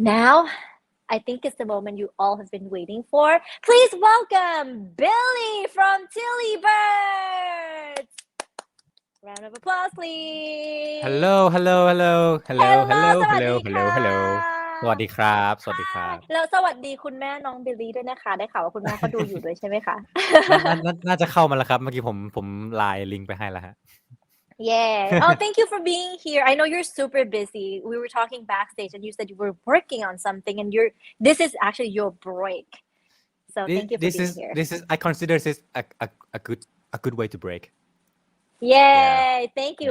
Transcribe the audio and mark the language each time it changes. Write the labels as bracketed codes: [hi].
[en] Now, I think it's the moment you all have been waiting for. Please welcome Billy from TillyBirds. Round of applause, please. Hello hello hello hello Hello hello [th] สวัส [en] hello [th] ดี [en] hello [th] ค่ะ hello สวัสดีครับสวัสดีครับ แล้วสวัสดีคุณแม่น้องบิลลี่ด้วยนะคะ ได้ข่าวว่าคุณแม่เขาดูอยู่ด้วยใช่ไหมคะ น่าจะเข้ามาแล้วครับเมื่อกี้ผมไลน์ลิงก์ไปให้แล้วฮะ [en] Yeah. Oh, thank you for being here. I know you're super busy. We were talking backstage and you said you were working on something and this is actually your break. So thank you for being here. This is I consider this a good way to break. Yay! Thank you.